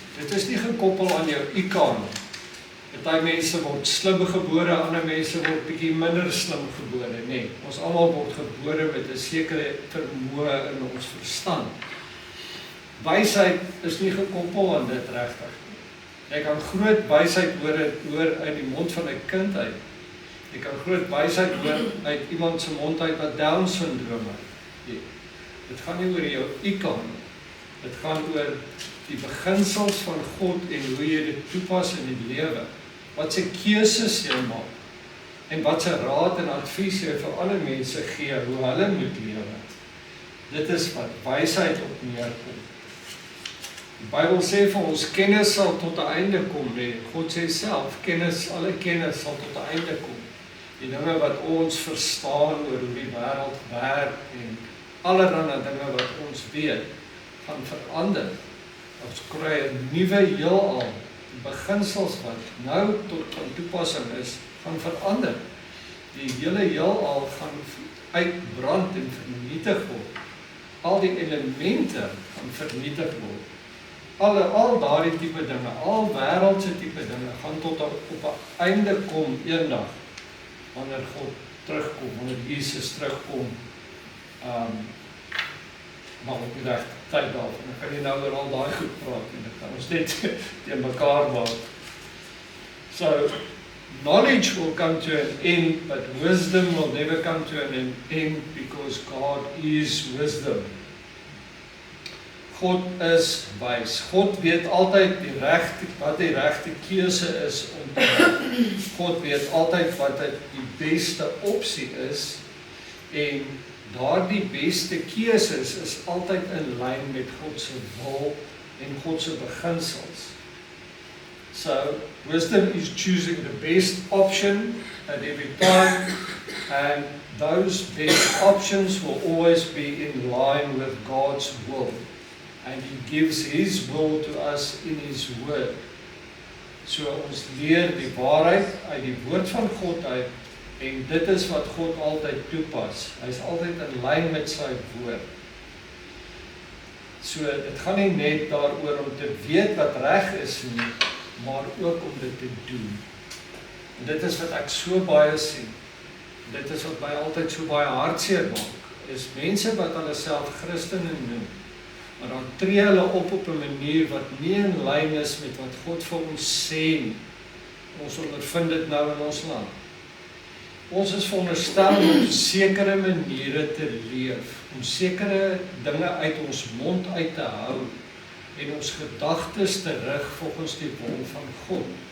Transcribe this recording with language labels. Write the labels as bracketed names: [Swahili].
[Afrikaans] Dit is nie gekoppel aan jou IQ nie. Party mense word slim gebore, ander mense word bietjie minder slim gebore, nee. Ons almal word gebore met 'n sekere vermoë in ons verstand. Wysheid is nie gekoppel aan dit regtig nie. Jy kan groot wysheid hoor uit die mond van 'n kind uit. Jy kan groot wysheid hoor uit iemand se mond uit wat Down syndroom het. Dit gaan nie oor jou IQ nie. Dit gaan oor die beginsels van God en hoe jy dit toepas in die lewe. Wat sy keuses jy maak en wat sy raad en advies jy vir alle mense gee hoe hulle moet lewe. Dit is wat wysheid op neerkom. Die Bybel sê vir ons kennis sal tot 'n einde kom. God sê self, alle kennis sal tot 'n einde kom. Die dinge wat ons verstaan oor hoe die wêreld werk en allerlei dinge wat ons weet, gaan verander. Ons kry 'n nuwe heelal. Die beginsels wat nou tot van toepassing is, gaan verander. Die hele heelal gaan uitbrand en vernietig word. Al die elemente gaan vernietig word. Al daardie tipe dinge, al wêreldse tipe dinge, gaan tot op 'n einde kom eendag, wanneer God terugkom, wanneer Jesus terugkom, maar op die regte tyd daarvan. Dan kan jy nou oor al daai goed praat, en dit kan ons net teen mekaar maak. [English] So, knowledge will come to an end, but wisdom will never come to an end, because God is wisdom. [Afrikaans] God is wys. God weet altyd wat die regte keuse is om te maak. God weet altyd wat die beste opsie is, en daardie beste keuses is altyd in lyn met God se wil en God se beginsels. [English] So, wisdom is choosing the best option at every time, and those best options will always be in line with God's will. And He gives His will to us in His word. [Afrikaans] So ons leer die waarheid uit die woord van God uit, en dit is wat God altyd toepas. Hy is altyd in lyn met sy woord. So dit gaan nie net daaroor om te weet wat reg is nie, maar ook om dit te doen. En dit is wat ek so baie sien. Dit is wat my altyd so baie hartseer maak, is mense wat hulle self Christene noem, maar dan tree hulle op 'n manier wat nie in lyn is met wat God vir ons sê nie. Ons ondervind dit nou in ons land. Ons is veronderstel om sekere maniere te leef, om sekere dinge uit ons mond uit te hou, en ons gedagtes te rig volgens die wil van God.